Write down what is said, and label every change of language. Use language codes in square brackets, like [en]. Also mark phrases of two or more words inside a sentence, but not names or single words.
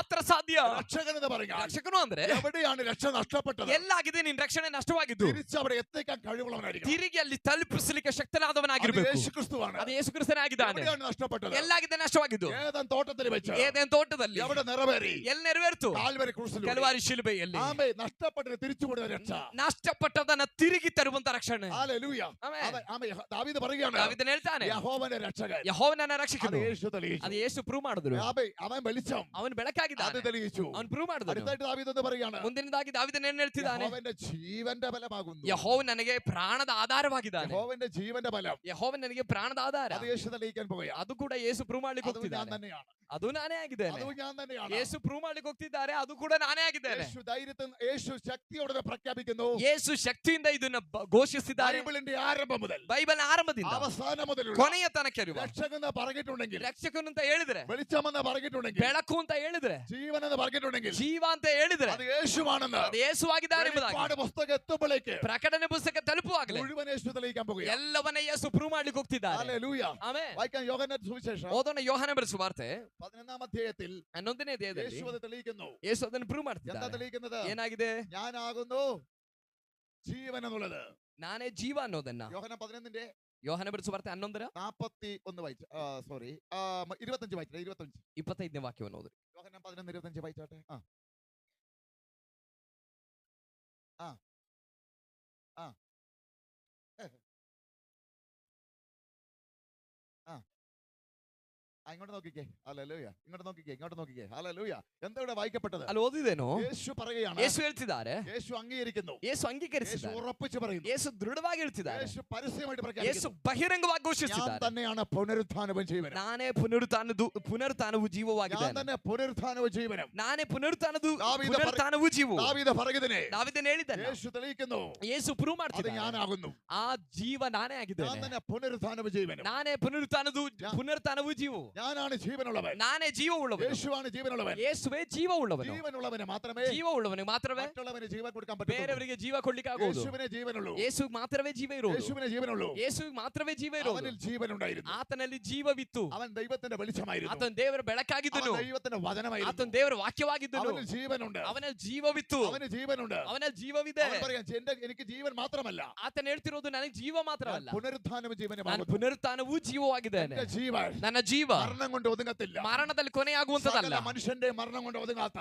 [ml] രക്ഷകൻ എന്ന് പറഞ്ഞാൽ [kn] ರಕ್ಷಕನು ಅಂದ್ರೆ [ml] എവിടെയാണ് രക്ഷ നഷ്ടപ്പെട്ടത് [kn] ಎಲ್ಲಾಗಿದೆ ನಿನ್ ರಕ್ಷಣೆ ನಷ್ಟವಾಗಿದ್ದು [ml] തിരിച്ച് അവിടെ എത്തിക്കാൻ കഴിവുള്ളവനായിരിക്കും. [kn] ತಿರುಗಿ ಅಲ್ಲಿ ತಲುಪಿಸಲಿಕ್ಕೆ [ml] അത് [kn] ಶಕ್ತನಾದವನಾಗಿರ್ಬೇಕು. [ml] യേശുക്രിസ്തുവാണ്. [kn] ಅದು ಯೇಸು ಕ್ರಿಸ್ತನಾಗಿದ್ದಾನೆ. [ml] എവിടെയാണ് നഷ്ടപ്പെട്ടത്? [kn] ಎಲ್ಲಾಗಿದೆ ನಷ್ಟವಾಗಿದ್ದು [ml] ഏദൻ തോട്ടത്തിൽ വെച്ച് [kn] ಏದೇನ್ ತೋಟದಲ್ಲಿ [ml] എവിടെ നിറവേറി? [kn] ಎಲ್ಲಿ ನೆರವೇರ್ತು? [ml] കാൽവരി ക്രൂശിലൂടെ. [kn] ಕಲ್ವಾರಿ ಶಿಲುಬೆಯಲ್ಲಿ. [ml] ആമേൻ. നഷ്ടപ്പെട്ടത് തിരിച്ചു കൊടുത്ത രക്ഷ. [kn] ನಷ್ಟಪಟ್ಟದನ್ನ ತಿರುಗಿ ತರುವಂತ ರಕ್ಷಣೆ. [ml] ഹല്ലേലൂയ. [kn] ಆಮೆನ್. [ml] ആമേൻ. ദാവീദ് പറയുകയാണ്, [kn] ದಾವೀದನು ಹೇಳ್ತಾನೆ, [ml] യഹോവന്റെ രക്ഷകൻ. [kn] ಯೆಹೋವನನ್ನ [ml] അത് [kn] ರಕ್ಷಕನು. [ml] യേശു തെളിയിച്ചു. [kn] ಅದು ಯೇಸು ಪ್ರೂವ್ ಮಾಡಿದ್ರು. [ml] ആമേൻ. അവൻ വെളിച്ചം. [kn] ಅವನು [ml] അത് [kn] ಬೆಳಕಾಗಿದ್ದಾನೆ. [ml] തെളിയിച്ചു. [kn] ಅವನು ಪ್ರೂವ್ ಮಾಡಿದ್ರು. [ml] അടുത്തായിട്ട് ദാവീദ് എന്ന് പറയുകയാണ്, [kn] ಮುಂದಿನದಾಗಿ ದಾವೀದನು ಏನ್ ಹೇಳ್ತಿದ್ದಾನೆ? [ml] യഹോവന്റെ ജീവന്റെ ബലമാകുന്നു. [kn] ಯೆಹೋವ ನನಗೆ ಪ್ರಾಣದ ಆಧಾರವಾಗಿದ್ದಾನೆ. [ml] യഹോവന്റെ ജീവന്റെ ബലം. [kn] ಯೆಹೋವ ನನಗೆ ಪ್ರಾಣದ ಆಧಾರ. [ml] അത് യേശു തെളിയിക്കാൻ പോവുകയാണ്. [kn] ಅದು ಕೂಡ ಯೇಸು ಪ್ರೂವ್ ಮಾಡ್ಲಿಕ್ಕೆ [ml] അതും ഞാൻ [kn] ಹೋಗ್ತಿದ್ದಾನೆ. [ml] തന്നെയാണ്. [kn] ಅದು ನಾನೇ ಆಗಿದ್ದೇನೆ. [ml] അതും ഞാൻ തന്നെയാണ്. [kn] ಯೇಸು ಪ್ರೂವ್ ಮಾಡ್ಲಿಕ್ಕೆ ಹೋಗ್ತಿದ್ದಾರೆ. ಅದು ಕೂಡ ನಾನೇ ಆಗಿದ್ದೇನೆ. [ml] യേശു ധൈര്യത്തിൽ യേശു ശക്തിയോടെ പ്രഖ്യാപിക്കുന്നു. [kn] ಯೇಸು ಶಕ್ತಿಯಿಂದ ಇದನ್ನ ಘೋಷಿಸಿದ್ದಾರೆ. [ml] ബൈബിളിന്റെ ആരംഭം മുതൽ [kn] ಬೈಬಲ್ ಆರಂಭದಿಂದ [ml] അവസാനം മുതലുള്ള [kn] ಕೊನೆಯ ತನಕ ಇರುವ [ml] രക്ഷകെന്ന് പറഞ്ഞിട്ടുണ്ടെങ്കിൽ, [kn] ರಕ್ಷಕನು ಅಂತ ಹೇಳಿದ್ರೆ, [ml] വെളിച്ചമെന്ന് പറഞ്ഞിട്ടുണ്ടെങ്കിൽ, [kn] ಬೆಳಕು ಅಂತ ಹೇಳಿದ್ರೆ, [ml] ജീവനെന്ന് പറഞ്ഞിട്ടുണ്ടെങ്കിൽ [kn] ಜೀವ ಅಂತ ಹೇಳಿದ್ರೆ [ml] അത് യേശുവാണെന്ന് [kn] ಅದು ಯೇಸುವಾಗಿದ್ದಾನೆ ಎಂಬುದಾಗಿ [ml] വെളിപ്പാട് പുസ്തകം എത്തുമ്പോഴേക്ക് [kn] ಪ್ರಕಟಣೆ ಪುಸ್ತಕ ತಲುಪುವಾಗಲೇ [ml] മുഴുവൻ യേശു തെളിയിക്കാൻ പോകുകയാണ്. [kn] ಎಲ್ಲವನ್ನ ಯೇಸು ಪ್ರೂವ್ ಮಾಡ್ಲಿಕ್ಕೆ ಹೋಗ್ತಿದ್ದಾರೆ. [ml] ഹല്ലേലൂയ. [kn] ಆಮೆನ್. [ml] വായിക്കാം യോഹന്നാന്റെ സുവിശേഷം [kn] ಓದೋಣ ಯೋಹಾನ ಬರೆದ ಸುವಾರ್ತೆ [ml] 11ാം അധ്യായത്തിൽ [kn] 11ನೇ ಅಧ್ಯಾಯದಲ್ಲಿ [ml] യേശു അത് തെളിയിക്കുന്നു. [kn] ಯೇಸು ಅದನ್ನು ಪ್ರೂವ್ [ml] എന്താ [kn] ಮಾಡ್ತಿದ್ದಾರೆ. [ml] തെളിയിക്കുന്നത്? [kn] ಏನಾಗಿದೆ? [ml] ഞാനാകുന്നു ജീവൻ എന്നുള്ളത്. [kn] ನಾನೇ ಜೀವ ಅನ್ನೋದನ್ನ [ml] യോഹന്നാൻ 11ന്റെ [kn] ಯೋಹಾನ ಬರೆದ ಸುವಾರ್ತೆ 11ರ [ml] 41 വായിച്ചു. സോറി 25 വായിച്ചില്ല. [kn] 25ನೇ ವಾಕ್ಯವನ್ನು ಓದ್ರಿ. [ml] യോഹന്നാൻ 11:25 വായിച്ചാട്ടെ. ഇങ്ങോട്ട് നോക്കിക്കേ. ഹല്ലേലൂയ. ഇങ്ങോട്ട് നോക്കിക്കേ. ഹല്ലേലൂയ. എന്താ ഇവിടെ വായിക്കപ്പെട്ടത്? [kn] ಅಲ್ಲಿ ಓದಿದೇನು? [ml] യേശു പറയുകയാണ്, [kn] ಯೇಸು ಹೇಳ್ತಿದ್ದಾರೆ, [ml] യേശು അംഗീകരിക്കുന്നു, [kn] ಯೇಸು [ml] യേശു [kn] ಅಂಗೀಕರಿಸಿದ್ದಾರೆ, [ml] ഉറപ്പിച്ചു പറയുന്നു, [kn] ಯೇಸು ದೃಢವಾಗಿ ಹೇಳ್ತಿದ್ದಾರೆ, [ml] യേശു പരസ്യമായിട്ട് [kn] ಯೇಸು [ml] പ്രഖ്യാപിക്കുന്നു, [kn] ಬಹಿರಂಗವಾಗಿ [ml] ഞാൻ [kn] ಘೋಷಿಸಿದ್ದಾರೆ, [ml] തന്നെയാണ് പുനരുത്ഥാനവും ജീവനും. [kn] ನಾನೇ ಪುನರುತ್ಥಾನವು [ml] ഞാൻ [kn] ಜೀವವಾಗಿದ್ದಾನೆ. [ml] തന്നെ പുനരുത്ഥാനവും ജീവനും. [kn] ನಾನೇ ದಾವೀದ ಪುನರುತ್ಥಾನವು ಜೀವವು. [ml] ദാവീദ് പറയുന്നതിനെ [kn] ದಾವೀದನು ಹೇಳಿದ್ದಾನೆ, [ml] യേശു തെളിയിക്കുന്നു, [kn] ಯೇಸು ಪ್ರೂವ್ [ml] അത് [kn] ಮಾಡ್ತಿದ್ದಾನೆ, [ml] ഞാനാകുന്നു. [kn] ಆ ಜೀವ ನಾನೇ [ml] ഞാൻ [kn] ಆಗಿದ್ದೇನೆ. [ml] തന്നെ പുനരുത്ഥാനവും ജീവനും. [kn] ನಾನೇ ಪುನರುತ್ಥಾನವು ಜೀವವು. [ml] ഞാനാണ് ജീവനുള്ളവൻ. [kn] ನಾನೇ ಜೀವವುಳ್ಳವನು. [ml] യേശുവാണ് ജീവനുള്ളവൻ. [kn] ಯೇಸುವೇ ಜೀವವುಳ್ಳವನು. [ml] ജീവനുള്ളവന് മാത്രമേ [kn] ಜೀವವುಳ್ಳವನಿಗೆ ಮಾತ್ರವೇ [ml] മറ്റുള്ളവന് ജീവൻ കൊടുക്കാൻ പറ്റൂ. [kn] ಬೇರೆಯವರಿಗೆ ಜೀವ ಕೊಡ್ಲಿಕ್ಕೆ ಆಗುವುದು. [ml] യേശുവിനെ ജീവനുള്ളൂ. [kn] ಯೇಸು ಮಾತ್ರವೇ ಜೀವ ಇರುವುದು. [ml] യേശുവിനെ ജീവനുള്ളൂ. [kn] ಯೇಸುವಿಗೆ ಮಾತ್ರವೇ ಜೀವ ಇರುವುದು. [ml] അവനിൽ ജീവനുണ്ടായിരുന്നു. [kn] ಆತನಲ್ಲಿ ಜೀವವಿತ್ತು. [ml] അവൻ ദൈവത്തിന്റെ വെളിച്ചമായിരുന്നു. [kn] ಆತನ ದೇವರ ಬೆಳಕಾಗಿದ್ದನು. [ml] അവൻ ദൈവത്തിന്റെ വചനമായിരുന്നു. [kn] ಆತನ ದೇವರ ವಾಕ್ಯವಾಗಿದ್ದನು. [ml] അവനിൽ ജീവനുണ്ട്. [kn] ಅವನಲ್ಲಿ ಜೀವವಿತ್ತು. [ml] അവന് ജീവനുണ്ട്. [kn] ಅವನಲ್ಲಿ ಜೀವವಿದೆ. [ml] അവൻ പറയാൻ, എനിക്ക് ജീവൻ മാത്രമല്ല, [kn] ಆತನ ಹೇಳ್ತಿರೋದು ನನಗೆ ಜೀವ ಮಾತ್ರವಲ್ಲ, [ml] പുനരുത്ഥാനവും ജീവനും. [kn] ನಾನು ಪುನರುತ್ಥಾನವೂ ಜೀವವಾಗಿದ್ದೇನೆ. [ml] എന്റെ ജീവൻ [kn] ನನ್ನ ಜೀವ [ml] മരണം കൊണ്ട് ഒതുങ്ങത്തില്ല. [kn] ಮರಣದಲ್ಲಿ ಕೊನೆಯಾಗುವಂತದಲ್ಲ. [ml] സകല മനുഷ്യന്റെ മരണം കൊണ്ട് ഒതുങ്ങാത്ത,